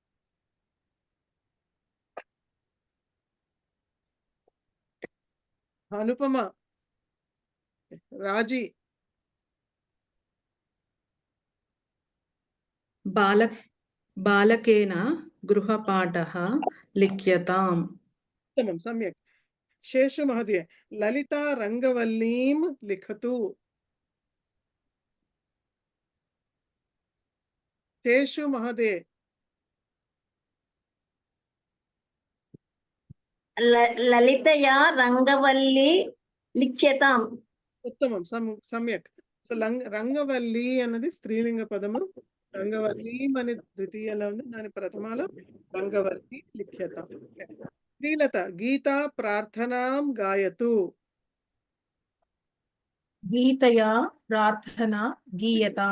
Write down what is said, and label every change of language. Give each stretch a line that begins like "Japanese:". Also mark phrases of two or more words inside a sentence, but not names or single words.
Sanskrit: అనుపమ. రాజీ. बालकेन गृहपाठः लिख्यताम्. उत्तमं, सम्यक्. शेषु महोदय ललिता रंगवल्लीं लिखतु. शेषु महोदय ललितया रंगवल्ली लिख्यताम्. उत्तमं, सम्यक्.
Telugu: సో రంగవల్లి అన్నది స్త్రీలింగ పదము, రంగవల్లీం అనే ద్వితీయలో ఉంది, దాని ప్రథమాలో
Sanskrit: रंगवल्लि लिख्यतां. श्रीलता गीता प्रार्थनां गायतु. गीतया प्रार्थन गीयतां.